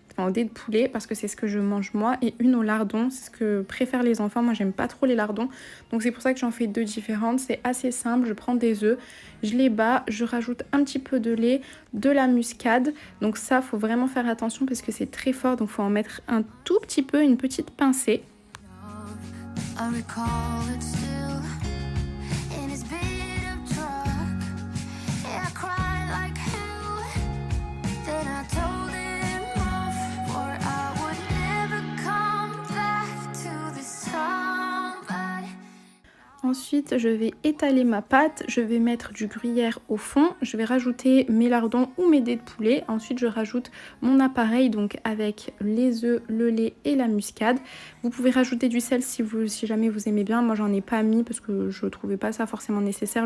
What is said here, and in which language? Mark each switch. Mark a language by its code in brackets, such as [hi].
[fr] Enfin, au dé de poulet parce que c'est ce que je mange moi et une au lardon, c'est ce que préfèrent les enfants. Moi j'aime pas trop les lardons, donc c'est pour ça que j'en fais deux différentes. C'est assez simple, je prends des œufs, je les bats, je rajoute un petit peu de lait, de la muscade, donc ça faut vraiment faire attention parce que c'est très fort, donc faut en mettre un tout petit peu, une petite pincée. [en] I recall it still in his beat up truck. Yeah, I cried like hell. Then I told him off, or I would never come back to this town. But [fr] Ensuite, je vais étaler ma pâte, je vais mettre du gruyère au fond, je vais rajouter mes lardons ou mes dés de poulet. Ensuite, je rajoute mon appareil donc avec les œufs, le lait et la muscade. Vous pouvez rajouter du sel si jamais vous aimez bien. Moi, j'en ai pas mis parce que je trouvais pas ça forcément nécessaire.